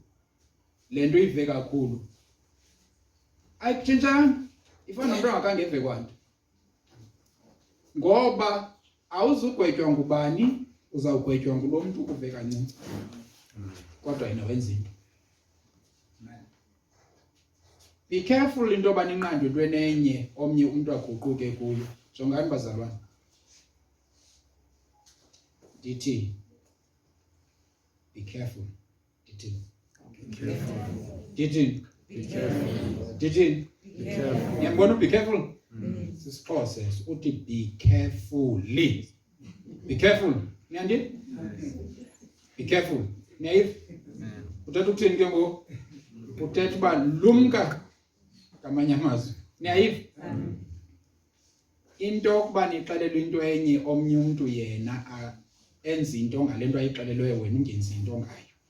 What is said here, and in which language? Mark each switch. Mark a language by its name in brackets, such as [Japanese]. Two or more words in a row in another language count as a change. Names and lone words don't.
[Xhosa] Le nto ive kakhulu. Ayitshintshanga. Ifana nomntu ongakangeve kwanto. Ngoba awuzugwetywa ngubani, uzawugwetywa ngulo muntu uve kancinci. Kodwa yena wenza into. [English] Be careful [Xhosa] into yoba ninqandwe into enenye omnye umuntu aguquke kuyo. Jongani bazalwane. Ndithi [English] be careful. [Xhosa] Ndithi Ndithi [English] be careful. [Xhosa] Ndithi [English] be careful. [Xhosa] Yabona [English] be careful. [Xhosa] Sisixhosa uthi [English] be carefully. Be careful. Niyandi? Be careful. [Xhosa] Niyayiva? Uthetha ukuthini ke ngoku? Uthetha uba lumka ngamanye amazwi. Niyayiva? Into yokuba nixelelwe into enye omnye umuntu yena enza into ngale nto ayixelelweyo wena ungenzi into ngayo.